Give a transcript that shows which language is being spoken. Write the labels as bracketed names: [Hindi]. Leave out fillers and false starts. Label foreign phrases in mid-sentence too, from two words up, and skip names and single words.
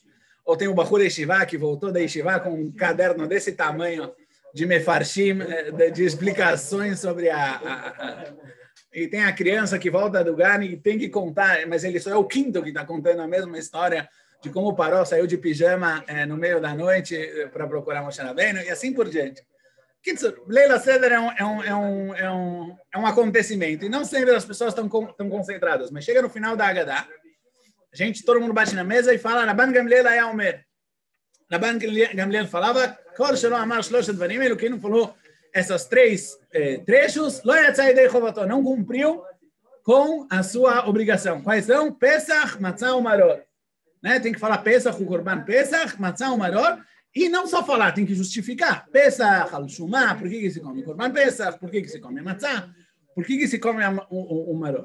[Portuguese] Ou tem o [Hebrew] בחור ישיבה, [Portuguese] que voltou da Yeshiva com um caderno desse tamanho de mefarshim, de explicações sobre E tem a criança que volta do Gani e tem que contar, mas ele só é o quinto que está contando a mesma história de como o Paró saiu de pijama no meio da noite para procurar Moshe Rabbeinu e assim por diante. [Hebrew] ליל סדר [Portuguese] é um acontecimento e não sempre as pessoas estão concentradas, mas chega no final da Haggadah, todo mundo bate na mesa e fala, [Hebrew] Rabban Gamliel היה אומר. Rabban Gamliel falava, כל שלא אמר 3 דברים אלו, [Portuguese] que não falou essas 3 trechos, [Hebrew] לא יצא ידי חובתו, [Portuguese] não cumpriu com a sua obrigação. Quais são? Pesach, Matzah e Maror. Né? Tem que falar Pesach, o Korban Pesach, Matzah e Maror, e não só falar, tem que justificar. Pesach, Al-Shumah, por que se come Korban Pesach, por que se come Matzah, por que se come o Maror.